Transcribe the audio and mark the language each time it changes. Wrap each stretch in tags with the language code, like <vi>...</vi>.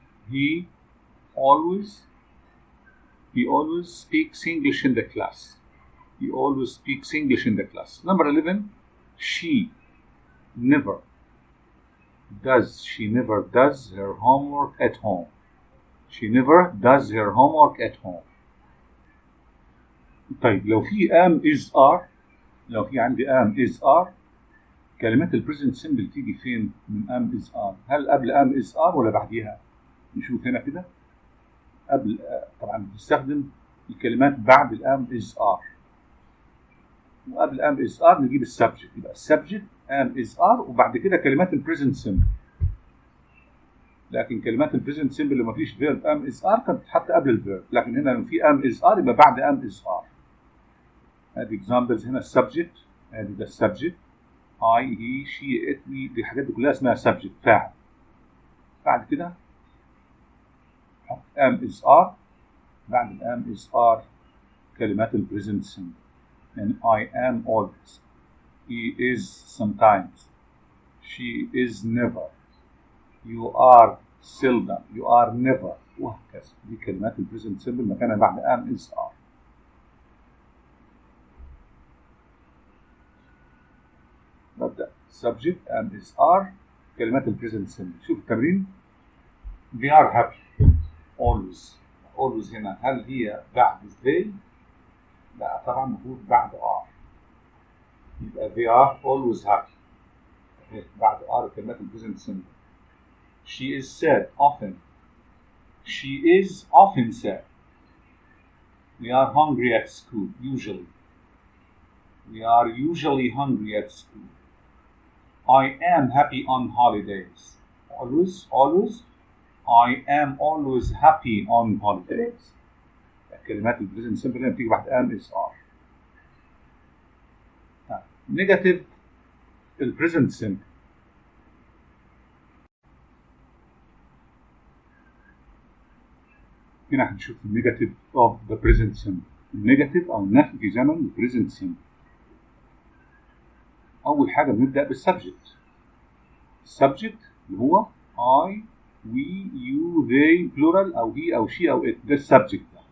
<en>He always speaks English in the class. He always speaks English in the class. Number 11. She never does her homework at home. She never does her homework at home.</en> <ar>طيب لو في am is are، لو في عندي am is are، كلمات البريزنت سيمبل تيجي فين من am is are؟ هل قبل am is are ولا بعديها؟ نشوف هنا كده. قبل طبعا بنستخدم الكلمات بعد الام is are، وقبل am is are نجيب السبجكت، يبقى السبجكت am is are وبعد كده كلمات البريزنت سيمبل. لكن كلمات البريزنت سيمبل اللي ما فيش فيرب am is are كانت بتتحط قبل الفيرب، لكن هنا لما في am is are يبقى بعد am is are. ادي اكزامبلز هنا. السبجكت ادي ده السبجكت I he she it we، دي الحاجات دي كلها اسمها سبجكت فاعل. بعد كده am is are، بعد الام is are كلمات البريزنت سيمبل. يعني</ar> <en>I am always، he is sometimes، she is never، you are seldom، you are never،</en> <ar>وهكذا. دي كلمات البريزنت سيمبل مكانها بعد am is are. نبدأ subject am is are كلمات البريزنت سيمبل. شوف التمرين.</ar> <en>they are happy always.</en> <ar>always هنا هل هي بعد they؟ لا طبعا المفروض بعد are، يبقى</ar> <en>they are always happy</en> <ar>بعد are كلمات البريزنت سيمبل.</ar> <en>she is sad often. she is often sad. we are hungry at school usually. we are usually hungry at school. I am happy on holidays. always I am always happy on holidays.</en> <ar>كلمات البريزنت سيمبل هنا بتيجي بعد am is are. نيجاتيف البريزنت سيمبل. هنا هنشوف</ar> <en>النيجاتيف of the present simple.</en> <ar>النيجاتيف او النفي في زمن البريزنت سيمبل. اول حاجه بنبدا بالسبجكت. السبجكت اللي هو I we you they plural او he او she او it، ده السبجكت.</ar>